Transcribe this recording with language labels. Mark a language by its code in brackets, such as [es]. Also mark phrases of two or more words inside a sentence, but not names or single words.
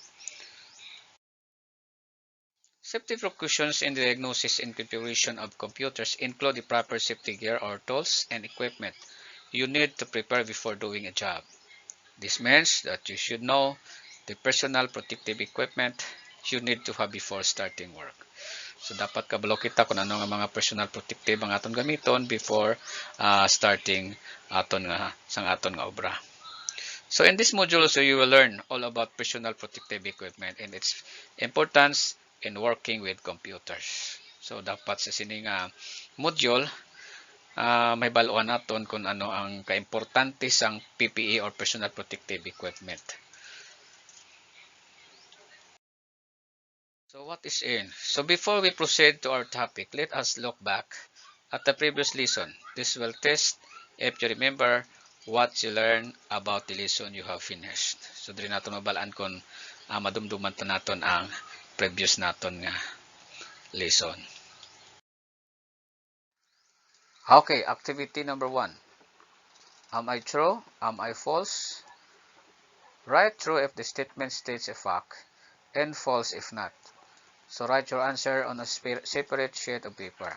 [en] Safety precautions in the diagnosis and configuration of computers include the proper safety gear or tools and equipment you need to prepare before doing a job. This means that you should know the personal protective equipment you need to have before starting work. [hil] So dapat kabalo kita kung ano nga mga [en] personal protective [hil] ang aton gamiton [en] before starting [hil] aton nga sang aton nga obra. [en] So in this module, so you will learn all about personal protective equipment and its importance in working with computers. [hil] So dapat sa sining module, may baluan naton kung ano ang kaimportante sang PPE or [en] personal protective equipment. So what is in? So before we proceed to our topic, let us look back at the previous lesson. This will test if you remember what you learned about the lesson you have finished. [hil] So diri naton mabalaan kung madumduman ta naton ang previous naton nga lesson. [en] Okay, activity number 1. Am I true? Am I false? Write true if the statement states a fact and false if not. So write your answer on a separate sheet of paper.